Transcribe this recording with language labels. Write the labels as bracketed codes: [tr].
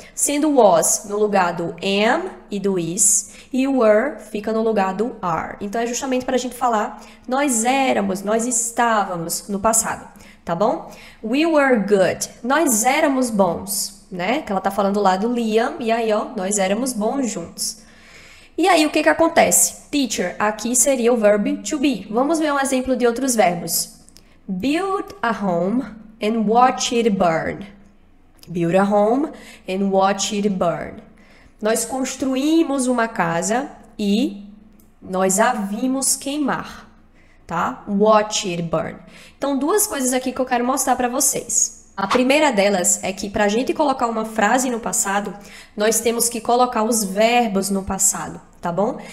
[pt] Sendo was no lugar do am e do is, e were fica no lugar do are. Então, é justamente para a gente falar nós éramos, nós estávamos no passado, tá bom? [en] We were good. [pt] Nós éramos bons, né? Que ela tá falando lá do Liam, e aí, ó, nós éramos bons juntos. E aí, o que que acontece? Teacher, aqui seria o verbo to be. Vamos ver um exemplo de outros verbos. [en] Build a home and watch it burn. Build a home and watch it burn. [pt] Nós construímos uma casa e nós a vimos queimar, tá? [en] Watch it burn. [pt] Então, duas coisas aqui que eu quero mostrar para vocês. A primeira delas é que para a gente colocar uma frase no passado, nós temos que colocar os verbos no passado, tá bom?